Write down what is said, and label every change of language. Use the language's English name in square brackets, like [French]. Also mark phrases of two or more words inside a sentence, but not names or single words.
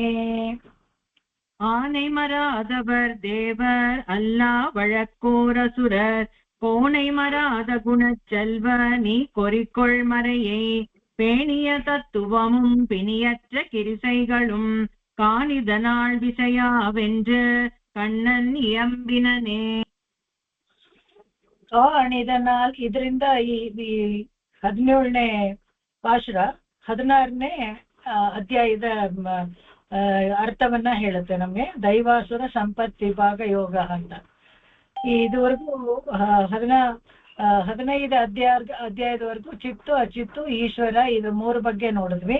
[Tamil] ஆனை மராதவர் தேவர் அல்லா வழக்கோர் அசுரர். கோனை மராத குணச்செல்வ நீ குறிக்கொள் மறையை. பேணிய தத்துவமும் பிணியற்ற கிரிசைகளும் காணிதனால் விஷயாவென்று கண்ணன் இயம்பினனே. [Kannada] ಕಾಣಿದನಾಲ್ ಇದರಿಂದ ಈ 17ನೇ ಪಾಶುರ 16ನೇ ಅಧ್ಯಾಯದ ಅರ್ಥವನ್ನ ಹೇಳುತ್ತೆ ನಮ್ಗೆ. ದೈವಾಸುರ ಸಂಪತ್ ವಿಭಾಗ ಯೋಗ ಅಂತ. ಇದುವರೆಗೂ 15 ಅಧ್ಯಾಯದವರೆಗೂ ಚಿತ್ತು ಅಚಿತ್ತು ಈಶ್ವರ ಇದು 3 ಬಗ್ಗೆ ನೋಡಿದ್ವಿ.